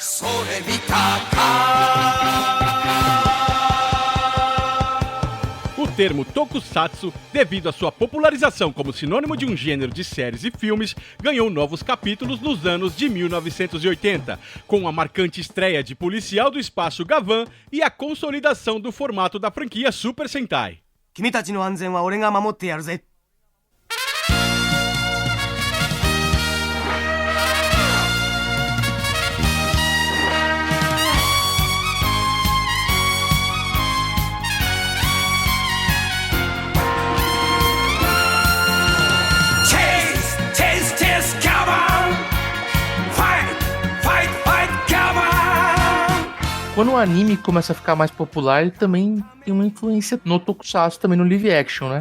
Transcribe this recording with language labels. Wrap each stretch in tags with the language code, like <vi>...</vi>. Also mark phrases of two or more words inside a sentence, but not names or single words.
<pt>O termo Tokusatsu, devido à sua popularização como sinônimo de um gênero de séries e filmes, ganhou novos capítulos nos anos de 1980, com a marcante estreia de Policial do Espaço Gavan e a consolidação do formato da franquia Super Sentai.</pt> <ja>君たちの安全は俺が守ってやるぜ。</ja> <pt>Quando o anime começa a ficar mais popular, ele também tem uma influência no Tokusatsu, também no live action, né?</pt>